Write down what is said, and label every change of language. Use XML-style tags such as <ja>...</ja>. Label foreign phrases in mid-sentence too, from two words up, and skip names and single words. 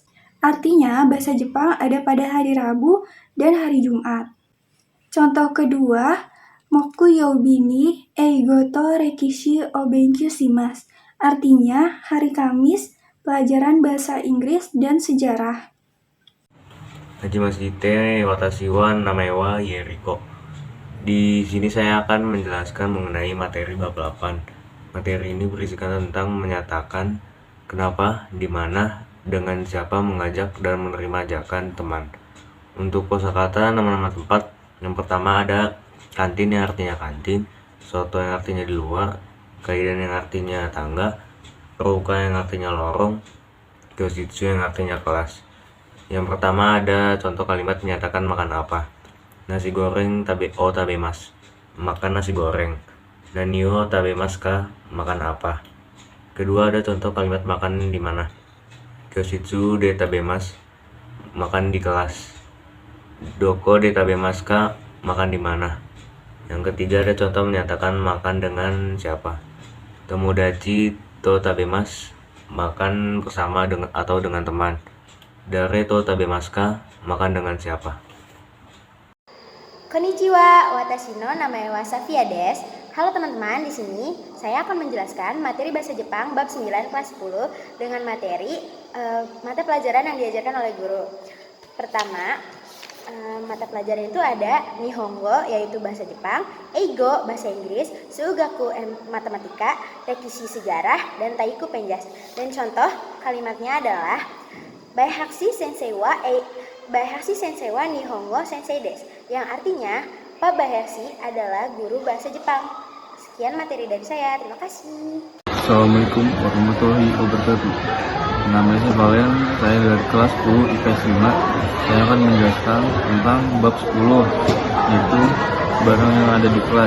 <id>Artinya, bahasa Jepang ada pada hari Rabu dan hari Jumat. Contoh kedua,</id> <ja>木曜日に英語と歴史を勉強します.</ja> <id>Artinya, hari Kamis, pelajaran bahasa Inggris dan sejarah.</id> <ja>はじめまして私は名前はYeriko.</ja> <id>Di sini saya akan menjelaskan mengenai materi bab 8. Materi ini berisikan tentang menyatakan kenapa, di mana, dengan siapa, mengajak dan menerima ajakan teman. Untuk kosakata nama-nama tempat, yang pertama ada kantin yang artinya kantin, soto yang artinya di luar, kaidan yang artinya tangga, ruka yang artinya lorong, kyoshitsu yang artinya kelas. Yang pertama ada contoh kalimat menyatakan makan apa.</id> <ja>ナシゴレン食べます,</ja> <id>makan nasi goreng.</id> <ja>何を食べますか,</ja> <id>makan apa. Kedua ada contoh kalimat makan di mana.</id> <ja>教室で食べます,</ja> <id>makan di kelas.</id> <ja>どこで食べますか,</ja> <id>makan di mana. Yang ketiga ada contoh menyatakan makan dengan siapa.</id> <ja>友達と食べます,</ja> <id>makan bersama dengan atau dengan teman.</id> <ja>誰と食べますか,</ja> <id>makan dengan siapa.</id> <ja>こんにちは、私の名前はSafiaです.</ja> <id>Halo teman-teman, di sini saya akan menjelaskan materi bahasa Jepang bab 9 kelas 10 dengan materi mata pelajaran yang diajarkan oleh guru. Pertama, mata pelajaran itu ada Nihongo yaitu bahasa Jepang, Eigo bahasa Inggris, Sugaku matematika, Rekishi sejarah, dan Taiku penjas. Dan contoh kalimatnya adalah</id> <ja>Baihashi先生は日本語先生です,</ja> <id>yang artinya Pak Baihashi adalah guru bahasa Jepang. Sekian materi dari saya, terima kasih.</id> <ar>السلام عليكم ورحمة الله وبركاته.</ar> <id>Nama saya Valen, saya dari kelas 10 IPS 5. Saya akan menjelaskan tentang bab 10, yaitu barang yang ada di kelas.</id>